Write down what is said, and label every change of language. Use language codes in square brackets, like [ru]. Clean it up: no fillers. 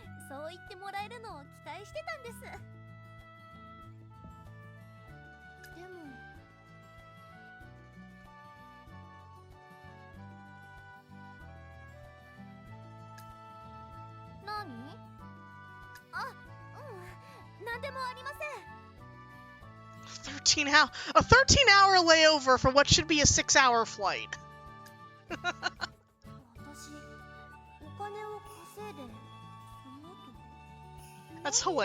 [ja] そう言ってもらえるのを期待してたんですでも何あ、うん、なんでもありません [en] a 13-hour layover for what should be a 6-hour flight. [ja] 私お金を稼いでその後